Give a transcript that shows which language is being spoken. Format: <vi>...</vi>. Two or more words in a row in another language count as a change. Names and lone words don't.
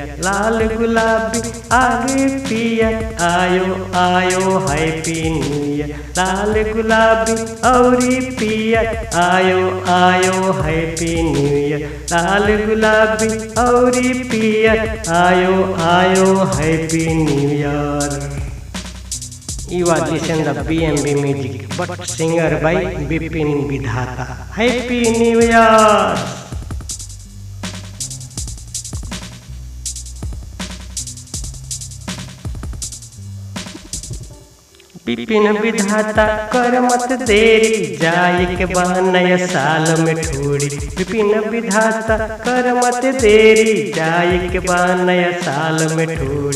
<bho>लाल गुलाबी आगे पियर आयो आयो</bho> <en>Happy New Year.</en> <bho>लाल गुलाबी और पियर आयो आयो</bho> <en>Happy New Year.</en> <bho>लाल गुलाबी और पियर आयो आयो</bho> <en>Happy New Year. You are listening to BMB music, but singer by Bipin Vidhata. Happy New Year!</en> <bho>बिपिन विधाता कर मत देरी, जाए के बाद नया साल में ठोड़ी। बिपिन विधाता कर मत देरी, जाए के बाद नया साल में ठोड़ी।</bho>